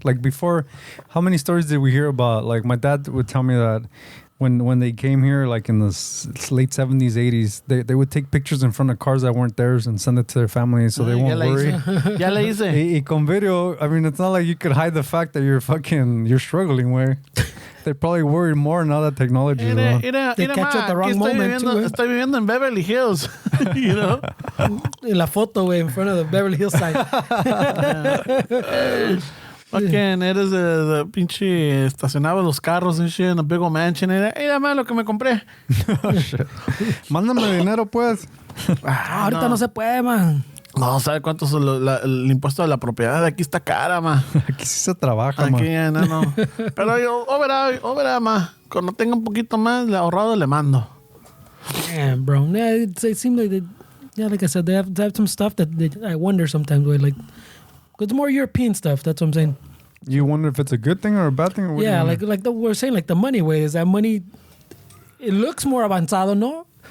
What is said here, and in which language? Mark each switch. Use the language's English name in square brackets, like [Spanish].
[English] Like before, how many stories did we hear about? Like my dad would tell me that when they came here, like in the late 70s, 80s, they would take pictures in front of cars that weren't theirs and send it to their family so they won't worry. [Spanish] Ya le hice. [English] Y con video, I mean, it's not like you could hide the fact that you're struggling, güey. They're probably worried more now that technology is around. They catch you at the wrong moment, too, eh? [Spanish] Estoy viviendo en Beverly Hills, you know? [English] En la foto, güey, in front of the Beverly Hills sign. Fucking, eres the pinche estacionaba los carros and shit in a big old mansion. [Spanish] Mira más lo que me compré. Mándame dinero, pues. Ahorita no se puede, man. No, ¿sabe cuánto es el impuesto de la propiedad? De aquí está cara, ma. Aquí sí se trabaja, Aquí man. ya, no. Pero yo, o verá, ma. Cuando tenga un poquito más le ahorrado, le mando. [English] Damn, bro. Yeah, it seems like like I said, they have some stuff that I wonder sometimes, güey, like, it's more European stuff. That's what I'm saying. You wonder if it's a good thing or a bad thing? Or what do Yeah, you mean? like we're saying, like the money way is that money. It looks more avanzado, no?